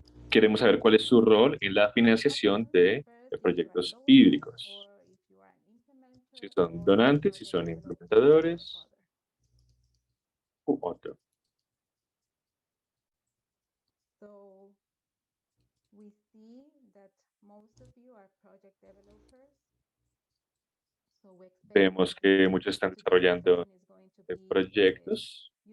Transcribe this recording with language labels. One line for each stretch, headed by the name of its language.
Spanish: Queremos saber cuál es su rol en la financiación de proyectos hídricos. Si son donantes, si son implementadores u otro.
English: So we see that most of you are project developers. So we expect
Spanish: Vemos que muchos están desarrollando proyectos.